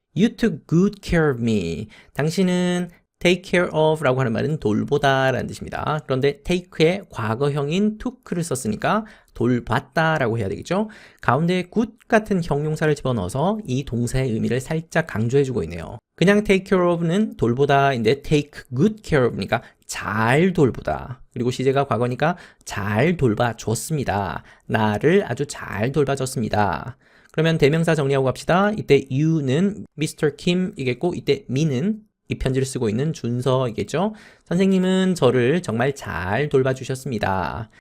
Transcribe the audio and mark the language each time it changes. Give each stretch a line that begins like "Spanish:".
English: You took good care of me.
Korean: 당신은
English: take care of
Korean: 라고 하는 말은 돌보다 라는 뜻입니다. 그런데 take의 과거형인 took를 썼으니까 돌봤다 라고 해야 되겠죠. 가운데 good 같은 형용사를 집어넣어서 이 동사의 의미를 살짝 강조해주고 있네요. 그냥
English: take care of
Korean: 는 돌보다인데
English: take good care of
Korean: 니까 잘 돌보다. 그리고 시제가 과거니까 잘 돌봐줬습니다. 나를 아주 잘 돌봐줬습니다. 그러면 대명사 정리하고 갑시다. 이때 you는 Mr. Kim이겠고 이때 me는 이 편지를 쓰고 있는 준서이겠죠. 선생님은 저를 정말 잘 돌봐주셨습니다.